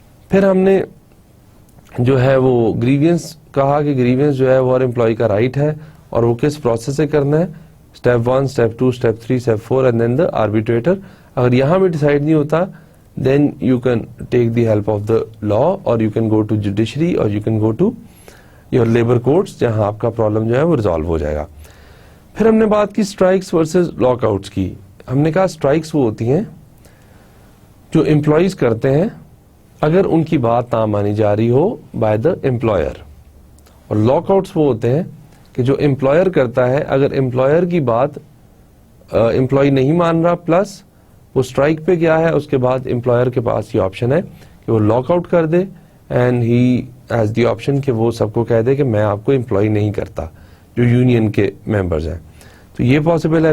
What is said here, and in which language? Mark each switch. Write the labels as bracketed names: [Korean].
[Urdu] پھر ہم نے جو ہے وہ گریوینس کہا کہ گریوینس جو ہے وہ ہر امپلائی کا رائٹ ہے اور وہ کس پروسیس سے کرنا ہے, step 1, step 2, step 3, step 4 [English] And then the arbitrator. [Urdu] اگر یہاں بھی ڈیسائیڈ نہیں ہوتا [English] then you can take the help of the law or you can go to judiciary or you can go to your labor courts [Urdu] جہاں آپ کا problem جو ہے وہ ریزالو ہو جائے گا. پھر ہم نے بات کی اسٹرائکس ورسز لاک آؤٹس کی. ہم نے کہا اسٹرائکس وہ ہوتی ہیں جو امپلائیز کرتے ہیں اگر ان کی بات نہ مانی جا رہی ہو بائی دا امپلائر, اور لاک آؤٹس وہ ہوتے ہیں کہ جو امپلائر کرتا ہے اگر امپلائر کی بات امپلائی نہیں مان رہا پلس وہ اسٹرائک پہ گیا ہے, اس کے بعد امپلائر کے پاس یہ آپشن ہے کہ وہ لاک آؤٹ کر دے [English] and he has the option [Urdu] کہ وہ سب کو کہہ دے کہ میں آپ کو امپلائی نہیں کرتا جو یونین کے ممبرز ہیں. تو یہ پاسبل ہے.